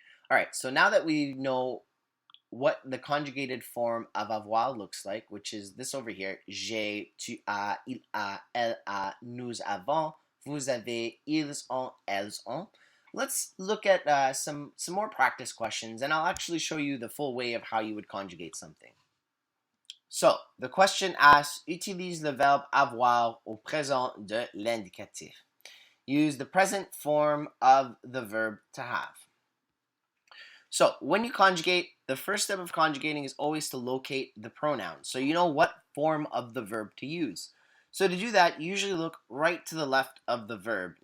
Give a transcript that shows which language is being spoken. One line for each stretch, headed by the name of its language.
English: All right, so now that we know what the conjugated form of avoir looks like, which is this over here,
French: j'ai, tu as, il a, elle a, nous avons, vous avez, ils ont, elles ont.
English: Let's look at some more practice questions, and I'll actually show you the full way of how you would conjugate something. So, the question asks,
French: utilise le verbe avoir au présent de l'indicatif.
English: Use the present form of the verb to have. So, when you conjugate, the first step of conjugating is always to locate the pronoun. So you know what form of the verb to use. So to do that, you usually look right to the left of the verb.